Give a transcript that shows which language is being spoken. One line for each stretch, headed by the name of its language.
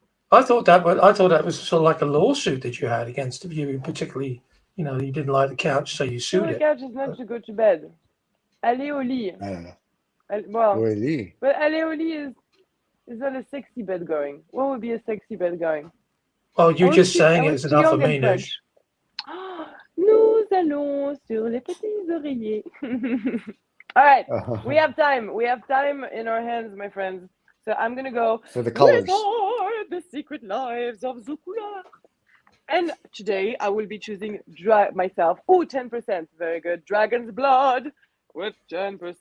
English: I thought that was sort of like a lawsuit that you had against you, particularly. You didn't like the couch, so you sued it. The couch is not to go to bed.
French: Aller au lit.
English: I don't know. Well, but
French: aller au lit
English: is not a sexy bed going. What would be a sexy bed going? Well, you just saying it's enough for me, Noosh.
French: Nous allons sur les petits oreillers.
English: All right, we have time. We have time in our hands, my friends. So I'm gonna go. For the colors. What are the secret lives of the couleur? And today I will be choosing myself. Oh, 10%. Very good. Dragon's blood with 10%.